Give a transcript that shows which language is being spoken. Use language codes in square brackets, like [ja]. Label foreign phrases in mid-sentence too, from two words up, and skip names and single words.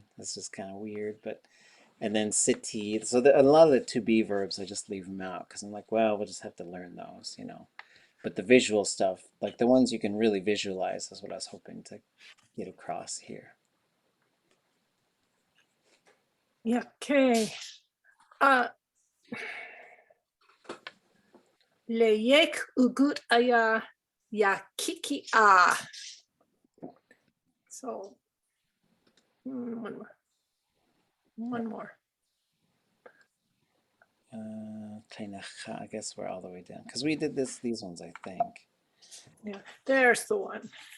[en] That's just kind of weird, but and then siti. So a lot of the to be verbs, I just leave them out because I'm like, well, we'll just have to learn those, you know. But the visual stuff, like the ones you can really visualize, is what I was hoping to get across here. Yeah, okay. [tli] Leyek ugut aya yakiki'a. [en] So, one more. One more. I guess we're all the way down because we did these ones, I think. Yeah, there's the one.